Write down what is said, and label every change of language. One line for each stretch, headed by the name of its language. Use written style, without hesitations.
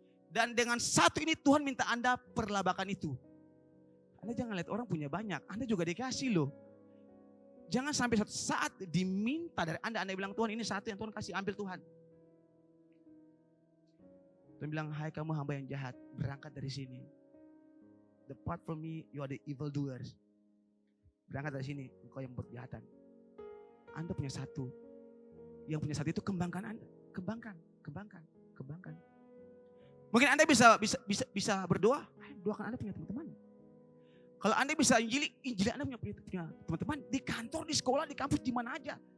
Indonesian: Dan dengan satu ini Tuhan minta Anda perlabakan itu. Anda jangan lihat orang punya banyak, Anda juga dikasih loh. Jangan sampai suatu saat diminta dari Anda bilang Tuhan ini satu yang Tuhan kasih, ambil Tuhan. Tuhan bilang, hai kamu hamba yang jahat, berangkat dari sini.
English: Depart from me, you are the evil doers.
Indonesian: Berangkat dari sini, engkau yang berbuat kejahatan. Anda punya satu. Yang punya satu itu kembangkan Anda. Kembangkan. Mungkin Anda bisa berdoa, doakan Anda punya teman-teman. Kalau Anda bisa injili Anda punya teman-teman di kantor, di sekolah, di kampus, di mana aja.